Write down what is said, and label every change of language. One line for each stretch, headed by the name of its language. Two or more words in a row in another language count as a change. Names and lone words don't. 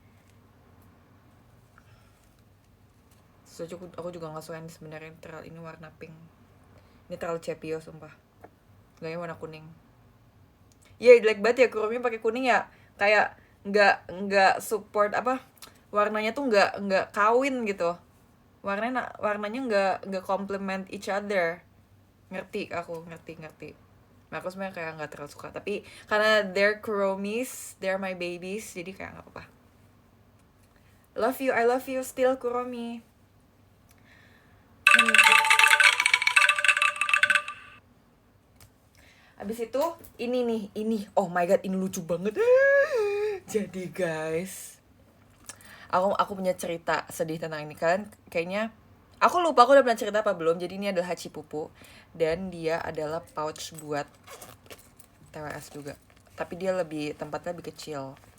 Indonesian: So, aku juga nggak suka ini sebenarnya, ini warna pink. Ini terlalu cepio sumpah. Gaknya warna kuning. Iya, jelek banget ya Kuromi pakai kuning ya. Kayak nggak support apa? Warnanya tuh nggak kawin gitu. Warnanya nggak
English: complement each other.
Indonesian: Ngerti aku, ngerti. Nah, aku sebenarnya kayak nggak terlalu suka, tapi karena
English: they're Kuromis, they're my babies,
Indonesian: jadi kayak nggak apa-apa.
English: Love you, I love you still Kuromi.
Indonesian: Abis itu ini
English: oh my god,
Indonesian: ini lucu banget. Jadi guys, aku punya cerita sedih tentang ini kan. Kayaknya aku lupa aku udah pernah cerita apa belum. Jadi ini adalah Hachipupu dan dia adalah pouch buat TWS juga. Tapi dia tempatnya lebih kecil.